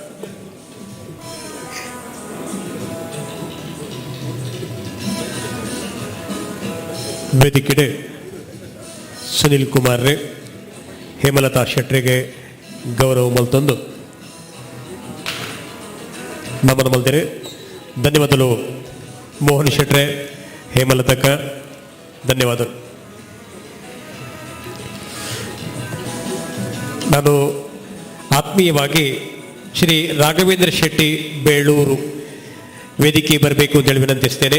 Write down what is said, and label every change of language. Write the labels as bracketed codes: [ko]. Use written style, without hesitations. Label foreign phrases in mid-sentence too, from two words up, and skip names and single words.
[tcy] ವೇದಿಕೆಡೆ ಸುನಿಲ್ ಕುಮಾರ್ ರೇ ಹೇಮಲತಾ ಶೆಟ್ರಿಗೆ ಗೌರವ ಮಲ್ತೊಂದು ನಮನ ಮಲ್ದಿರೆ. [kn] ಧನ್ಯವಾದಗಳು ಮೋಹನ್ ಶೆಟ್ರೆ, ಹೇಮಲತಕ್ಕ, ಧನ್ಯವಾದಗಳು. ನಾನು ಆತ್ಮೀಯವಾಗಿ ಶ್ರೀ ರಾಘವೇಂದ್ರ ಶೆಟ್ಟಿ ಬೇಳೂರು ವೇದಿಕೆ ಬರಬೇಕು ಅಂತೇಳಿ ವಿನಂತಿಸ್ತೇನೆ.